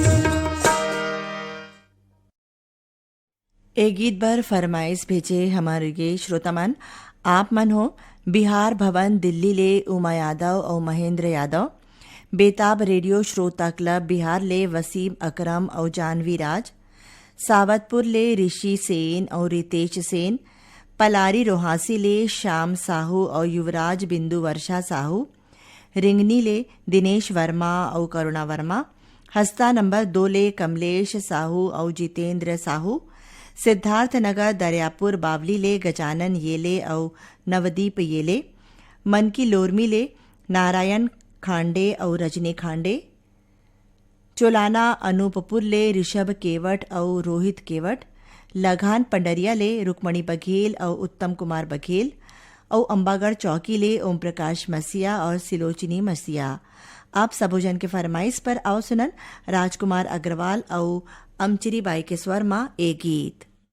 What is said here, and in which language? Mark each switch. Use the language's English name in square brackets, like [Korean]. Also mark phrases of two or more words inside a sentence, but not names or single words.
[Chhattisgarhi] एक गीत पर फरमाइश भेजे हमारे ये श्रोतामन आप मन हो बिहार भवन दिल्ली ले उमा यादव और महेंद्र यादव। बेताब रेडियो श्रोता क्लब बिहार ले वसीम अकरम और जानवी राज। सावतपुर ले ऋषि सेन और रितेश सेन। पलारी रोहासी ले श्याम साहू और युवराज बिंदु वर्षा साहू। रिंगनी ले दिनेश वर्मा और करुणा वर्मा। हस्ता नंबर 2 ले कमलेश साहू और जितेंद्र साहू। सिद्धार्थ नगर दरियापुर बावली ले गजानन येले और नवदीप येले। मनकी लोरमी ले नारायण खांडे और रजनी खांडे। चोलाना अनूपपुर ले ऋषभ केवट और रोहित केवट। लगान पंडरिया ले रुक्मणी बघेल और उत्तम कुमार बघेल। और अंबागढ़ चौकी ले ओम प्रकाश मसीहा और सिलोचनी मसीहा। आप सबोजन के फरमाइश पर आओ सुनन राजकुमार अग्रवाल और अमचिरी बाई के स्वर मां ए गीत।